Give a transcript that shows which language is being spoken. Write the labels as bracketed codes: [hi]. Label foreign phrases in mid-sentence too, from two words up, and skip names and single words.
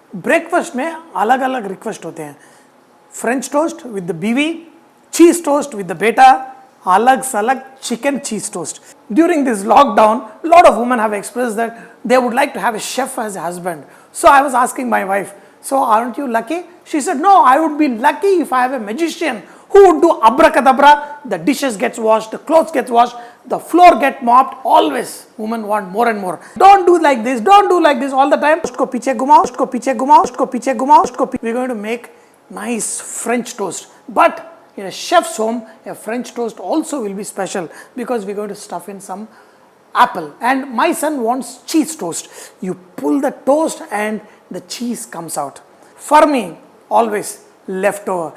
[hi] ब्रेकफास्ट में अलग अलग रिक्वेस्ट होते हैं. [en] French toast with the बीवी, cheese toast with the बेटा, [hi] अलग सलग [en] chicken cheese toast. During this lockdown, a lot of women have expressed that they would like to have a chef as a husband. So I was asking my wife, so aren't you lucky? She said, no, I would be lucky if I have a magician who would do abracadabra, the dishes gets washed, the clothes gets washed, the floor get mopped. Always women want more and more. Don't do like this, don't do like this all the time. [hi] टोस्ट को पीछे घुमाओ, टोस्ट को पीछे घुमाओ, टोस्ट को पीछे घुमाओ, टोस्ट को [en] we're going to make nice French toast. But in a chef's home, a French toast also will be special because we're going to stuff in some apple. And my son wants cheese toast. You pull the toast and the cheese comes out. For me, always leftover.